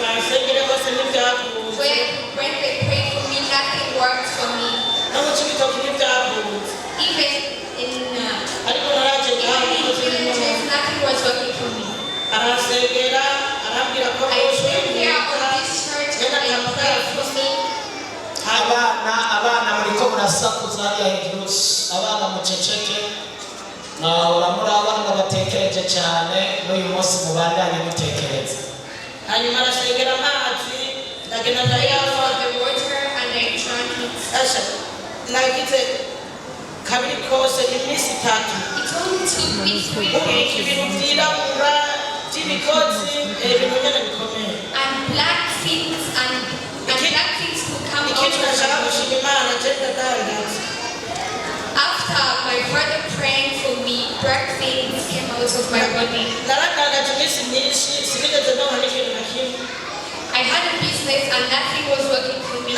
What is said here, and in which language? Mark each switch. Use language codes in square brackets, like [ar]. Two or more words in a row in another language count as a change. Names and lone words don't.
[en] When they prayed for me, nothing worked for me. Even in villages, nothing was working for me. I came here on this church and I prayed for me. [rn] abana muriko murasakuza hariya hejuru, abana muceceke, mwahora muri abana batekereje cyane, n'uyu munsi mubandanye mutekereza. Hanyuma arasengera amazi, ndagenda ndayafa [en] the water and I drank it. [rn] Nagize kabiri kose iminsi 3. [en] It only took me 3 days. [rn] Ibintu byirabura by'ibikozi ibintu nyene bikomeye. [en] And black things could come out. After my brother praying for me, black things came out of my body. I had a business and nothing was working for me.